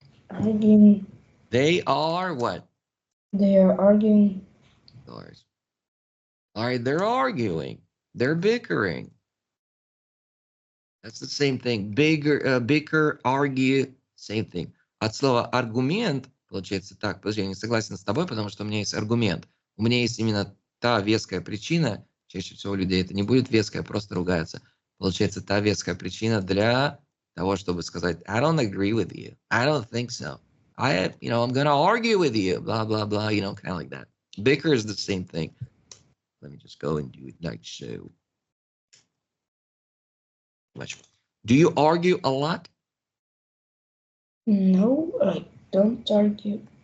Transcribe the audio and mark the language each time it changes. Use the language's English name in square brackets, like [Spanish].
[English] Arguing. They are what? They are arguing. Of course. All right, they're arguing. They're bickering. That's the same thing. Bicker, argue, same thing. [Russian] От слова аргумент, получается так, подожди, я не согласен с тобой, потому что у меня есть аргумент. У меня есть именно та веская причина, чаще всего у людей это не будет веская, просто ругаются. Получается, та веская причина для того, чтобы сказать, I don't agree with you. [English] I don't think so. I'm going to argue with you, blah, blah, blah, kind of like that. Bicker is the same thing. Let me just go and do it like so. Do you argue a lot? No, I don't argue.